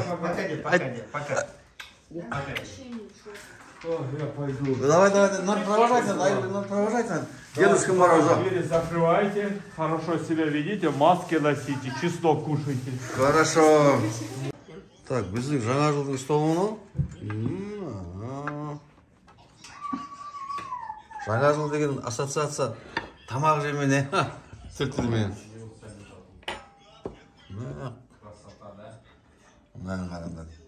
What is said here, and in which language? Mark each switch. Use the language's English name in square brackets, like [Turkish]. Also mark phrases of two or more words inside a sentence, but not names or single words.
[Russian] Пока. О, я пойду. Давай, надо провожать надо, провожать надо. Дедушка Мороз. Двери закрывайте, хорошо себя ведите, маски носите, чисто кушайте. Хорошо. Так, [Kazakh] біздің жаңа жылдың столы. Жаңа жыл деген ассоциация тамақ жемене. Сүртілмен. Мынаны қараңдар.